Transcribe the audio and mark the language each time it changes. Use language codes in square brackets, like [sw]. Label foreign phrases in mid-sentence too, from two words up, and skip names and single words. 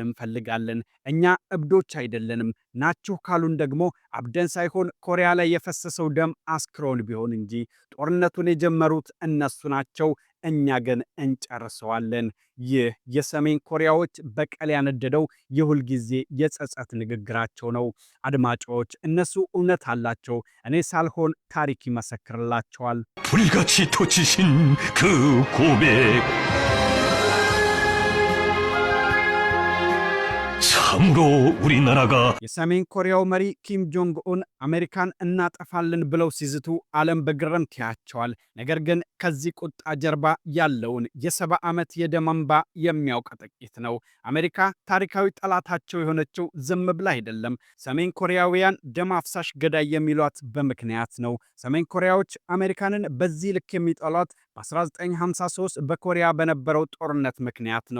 [am] እንፈልጋለን። እኛ እብዶች አይደለንም። ናችሁ ካሉን ደግሞ አብደን ሳይሆን ኮሪያ ላይ የፈሰሰው ደም አስክሮን ቢሆን እንጂ። ጦርነቱን የጀመሩት እነሱ ናቸው። እኛ ግን እንጨርሰዋለን። ይህ የሰሜን ኮሪያዎች በቀል ያነደደው የሁል ጊዜ የጸጸት ንግግራቸው ነው። አድማጮች፣ እነሱ እውነት አላቸው። እኔ ሳልሆን ታሪክ ይመሰክርላቸዋል። [ko] 불같이 터지신 그 고백 참으로 우리나라가 [am] የሰሜን ኮሪያው መሪ ኪም ጆንግ ኡን አሜሪካን እናጠፋለን ብለው ሲዝቱ ዓለም በግርምት ያያቸዋል። ነገር ግን ከዚህ ቁጣ ጀርባ ያለውን የ70 ዓመት የደም እንባ የሚያውቅ ጥቂት ነው። አሜሪካ ታሪካዊ ጠላታቸው የሆነችው ዝም ብላ አይደለም። ሰሜን ኮሪያውያን ደም አፍሳሽ ገዳይ የሚሏት በምክንያት ነው። ሰሜን ኮሪያዎች አሜሪካንን በዚህ ልክ የሚጠሏት በ1953 በኮሪያ በነበረው ጦርነት ምክንያት ነው።